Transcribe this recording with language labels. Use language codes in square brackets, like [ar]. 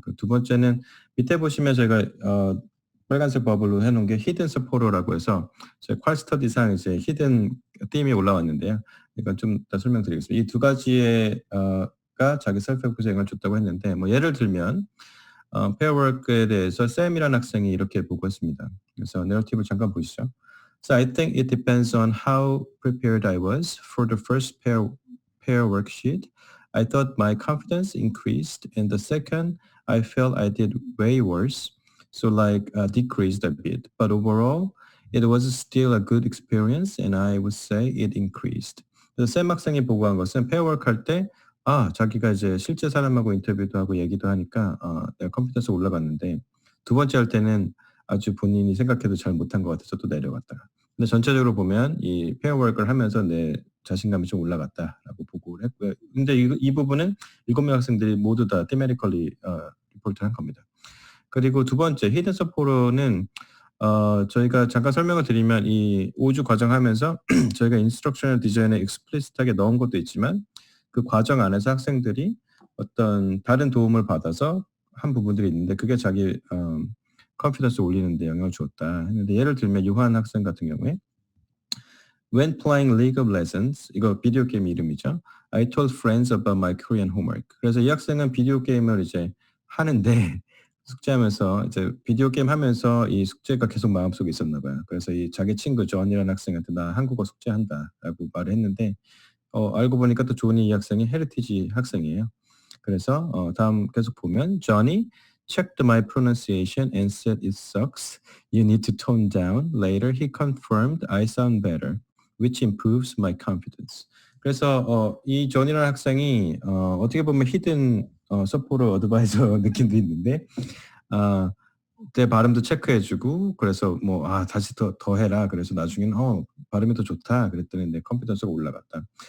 [ko] 그 두 번째는 밑에 보시면 저희가 빨간색 버블로 해놓은 게 히든 서포터라고 해서 저희 퀄 스터디상 이제 히든 띠이 올라왔는데요. 이건 좀 더 설명드리겠습니다. 이 2가지의 가 자기 셀프 에피커시에 영향을 줬다고 했는데 뭐 예를 들면 페어워크에 대해서 샘이라는 학생이 이렇게 보고 했습니다. 그래서 내러티브를 잠깐 보시죠. [en] So I think it depends on how prepared I was for the first pair worksheet. I thought my confidence increased, and the second, I felt I did way worse, so decreased a bit. But overall, it was still a good experience, and I would say it increased. [ko] 그래서 샘 학생이 보고한 것은 페어워크 할 때 자기가 이제 실제 사람하고 인터뷰도 하고 얘기도 하니까 내가 컨피던스가 올라갔는데 두 번째 할 때는 아주 본인이 생각해도 잘 못한 것 같아서 또 내려갔다가. 근데 전체적으로 보면 이 페어워크를 하면서 내 자신감이 좀 올라갔다라고 보고를 했고요. 근데 이 부분은 7명 학생들이 모두 다 테메리컬리 리포트를 한 겁니다. 그리고 두 번째 히든 서포터는 저희가 잠깐 설명을 드리면 이 5주 과정 하면서 저희가 인스트럭셔널 디자인에 익스플리시트하게 넣은 것도 있지만 그 과정 안에서 학생들이 어떤 다른 도움을 받아서 한 부분들이 있는데 그게 자기 컨피던스 올리는 데 영향을 주었다 했는데 예를 들면 유한 학생 같은 경우에 [en] When playing League of Legends, [ko] 이거 비디오 게임 이름이죠. [en] I told friends about my Korean homework. [ko] 그래서 이 학생은 비디오 게임을 이제 하는데 숙제하면서 이제 비디오 게임 하면서 이 숙제가 계속 마음속에 있었나 봐요. 그래서 이 자기 친구 존이라는 학생한테 나 한국어 숙제한다라고 말을 했는데 알고 보니까 또 존이 이 학생이 헤리티지 학생이에요. 그래서 다음 계속 보면 [en] Johnny checked my pronunciation and said it sucks. You need to tone down. Later he confirmed I sound better, which improves my confidence. [ko] 그래서 이 존이라는 학생이 어떻게 보면 히든 서포터 어드바이저 느낌도 있는데 내 발음도 체크해주고 그래서 뭐 다시 더 해라. 그래서 나중에는 발음이 더 좋다. 그랬더니 내 컨피던스가 올라갔다.